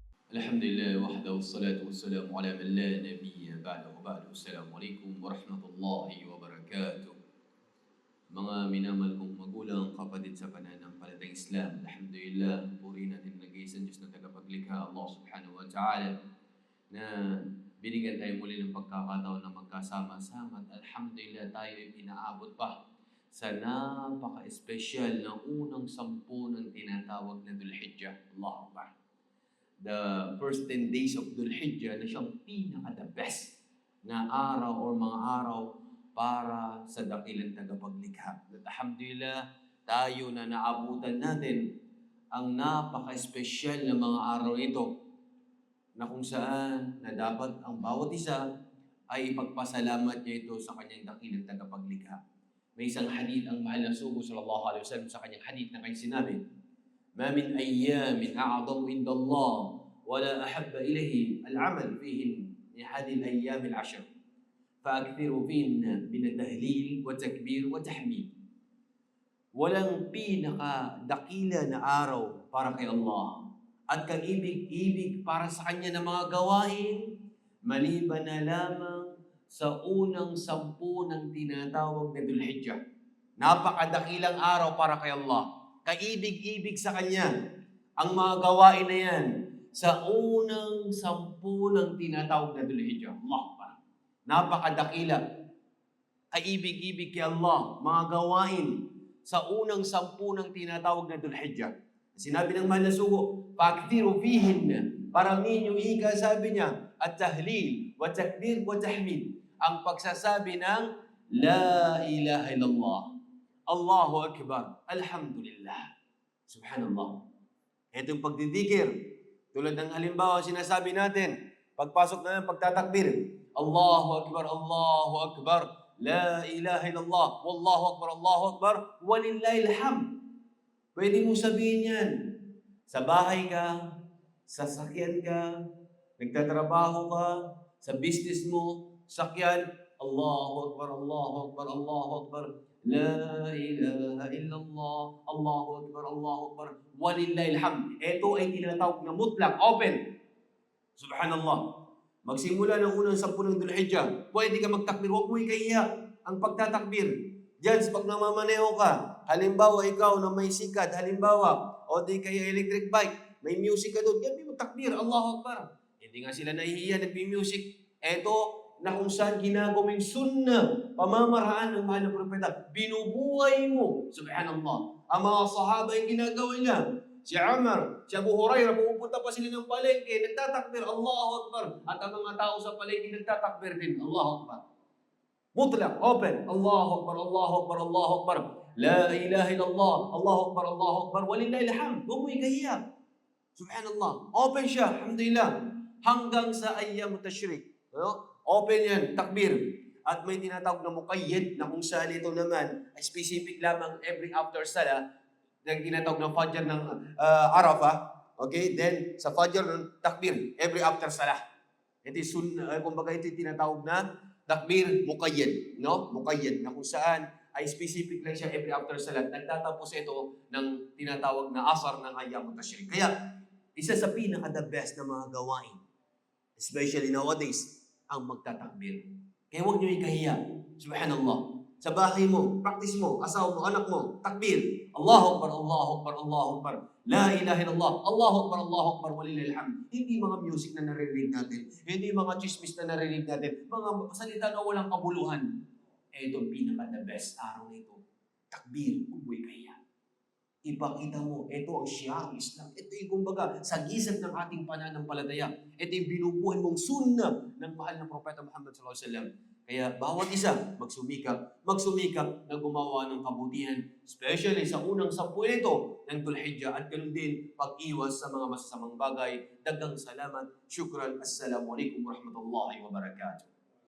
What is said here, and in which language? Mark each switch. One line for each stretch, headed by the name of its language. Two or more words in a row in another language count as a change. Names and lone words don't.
Arabic: الحمد لله وحده والصلاة والسلام على من لا نبي بعده بعد. السلام عليكم ورحمة الله وبركاته.
Filipino: Mga minamahal kong magulang, kapatid sa pananampalatayang Islam, alhamdulillah, puri natin nag-iisang Diyos na tagapaglikha,
Arabic: الله سبحانه وتعالى,
Filipino: na binigyan tayo muli ng pagkakataon na magkasama-sama at alhamdulillah tayo ay inaabot pa sa napaka-espesyal na unang 10 ng tinatawag na Dhul Hijjah.
Arabic: الله أكبر.
English: The first 10 days of
Filipino: Dhul Hijjah na siyang pinaka-
English: the best
Filipino: na araw or mga araw para sa dakilang tagapaglikha. At alhamdulillah, tayo na naabutan natin ang napaka-espesyal na mga araw ito na kung saan na dapat ang bawat isa ay ipagpasalamat niya ito sa kanyang dakilang tagapaglikha. May isang hadith ang mahal na sugo
Arabic: صلى الله عليه وسلم
Filipino: sa kanyang hadith na kanyang sinabi,
Arabic: ما من أيام أعظم عند الله ولا أحب إليه العمل فيهن من هذه الأيام العشر فأكثروا فيهن من التهليل وتكبير وتحميد.
Filipino: Walang pinaka-dakila na araw para kay Allah at kaibig-ibig para sa Kanya ng mga gawain maliban na lamang sa unang 10 ng tinatawag na Dhul Hijjah. Napakadakilang araw para kay Allah. Kaibig-ibig sa Kanya ang mga gawain na yan sa unang 10 ng tinatawag na Dhul Hijjah. Allah pa. Napakadakila. Kaibig-ibig kay Allah, mga gawain sa unang 10 ng tinatawag na Dhul Hijjah. Sinabi ng mahal na sugo,
Arabic: "فأكثروا فيهن."
Filipino: Parangin yung ika, sabi niya,
Arabic: التهليل وتكبير وتحميد.
Filipino: Ang pagsasabi ng
Arabic: لا إله إلا الله. الله أكبر الحمد لله سبحان الله.
Filipino: Ito yung pagdidikir. Tulad ng halimbawa, sinasabi natin, pagpasok na ng pagtatakbir,
Arabic: الله أكبر الله أكبر لا إله إلا الله والله أكبر الله أكبر ولله الحمد.
Filipino: Pwede mo sabihin yan. Sa bahay ka, sa sakyan ka, nagtatrabaho ka, sa business mo, sakyan,
Arabic: الله أكبر الله أكبر الله أكبر لا إله إلا الله الله أكبر الله أكبر ولله الحمد.
Filipino: Ito ay tinatawag na mutlak, open. Subhanallah. Magsimula ng unang 10 ng Dhul Hijjah, pwede ka magtakbir, huwag mo ikahiya ang pagtatakbir. Diyan, pag namamaneho ka, halimbawa ikaw na may sikat, halimbawa, o di kaya
English: electric bike,
Filipino: may music ka doon, yan mo takbir,
Arabic: الله أكبر.
Filipino: Hindi nga sila nahihiya, nagbi-music. Ito, na kung saan ginagawing sunnah, pamamaraan ng mahal na propeta, binubuhay mo. Subhanallah. Ang mga sahaba yung ginagawa niya. Si Umar, si Abu Hurairah, pumupunta pa sila ng palengke, nagtatakbir,
Arabic: الله أكبر.
Filipino: At ang mga tao sa palengke nagtatakbir din,
Arabic: الله أكبر.
Filipino: Mutlak, open.
Arabic: الله أكبر الله أكبر الله أكبر لا إله إلا الله الله أكبر الله أكبر ولله الحمد.
Filipino: Huwag mo ikahiya. Subhanallah. Open siya, alhamdulillah. Hanggang sa
Arabic: أيام تشريق.
Filipino: Open yan, takbir. At may tinatawag na muqayyad na kung saan ito naman ay specific lamang
English: every after salah
Filipino: na tinatawag na fajr ng Arafah. Okay? Then, sa fajr ng takbir,
English: every after salah.
Filipino: Ito yung kumbaga ito yung tinatawag na takbir muqayyad. No? Muqayyad na kung saan ay specific lang siya
English: every after salah.
Filipino: Nagtatapos ito ng tinatawag na asar ng
Arabic: أيام تشريق.
Filipino: Kaya, isa sa pinaka-
English: the best
Filipino: na mga gawain, especially nowadays, ang magtatakbir. Kaya huwag niyo ikahiya. Subhanallah. Sa bahay mo, practice mo, asawa mo, anak mo, takbir.
Arabic: الله أكبر الله أكبر الله أكبر. لا إله إلا الله. الله أكبر الله أكبر ولله الحمد.
Filipino: Hindi mga music na naririnig natin. Hindi mga chismis na naririnig natin. Mga salita na walang kabuluhan. Ito ang pinaka-
English: the best
Filipino: araw nito. Takbir. Huwag mo ikahiya. Ipakita mo, ito ang siyang Islam. Ito yung kumbaga, sa gisag ng ating pananampalataya. Ito yung binubuhay mong sunnah ng mahal na Propeta Muhammad
Arabic: صلى الله عليه وسلم.
Filipino: Kaya bawat isa, magsumikap na gumawa ng kabutihan, especially sa unang 10 ito ng Dhul Hijjah at ganun din pag-iwas sa mga masasamang bagay.
Cebuano: Daghang salamat.
Arabic: Shukran. السلام عليكم ورحمة الله وبركاته.